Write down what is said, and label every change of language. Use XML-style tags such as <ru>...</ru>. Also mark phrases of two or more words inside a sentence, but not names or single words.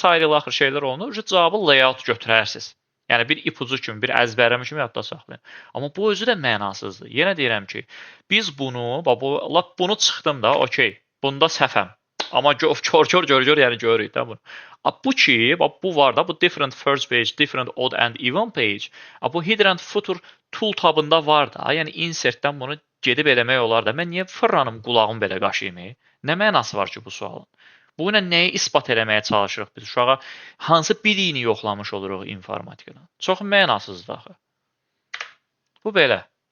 <az>axır şeylər olunur, cavabı layout götürərsiniz. Yəni bir ipucu kimi, bir əzbərləmə kimi yadda saxlayın. Amma bu özü də mənasızdır. Yenə deyirəm ki, biz bunu, bunu çıxdım da, okey, bunda səhvəm. Amma kör yəni görürük də bunu. Bu ki, bu var da, bu</az> <en>different first page, different odd and even page.</en> <az>Bu</az> <en>header and footer tool</en> <az>tabında var da. Yəni insertdən bunu gedib eləmək olar da. Mən niyə fırlanım qulağımı belə qaşıyım? Nə mənası var ki bu sualın? Bu ilə nəyi isbat eləməyə çalışırıq biz? Uşağa hansı biliyini yoxlamış oluruq informatikadan? Çox mənasızdır axı. Bu belə.</az>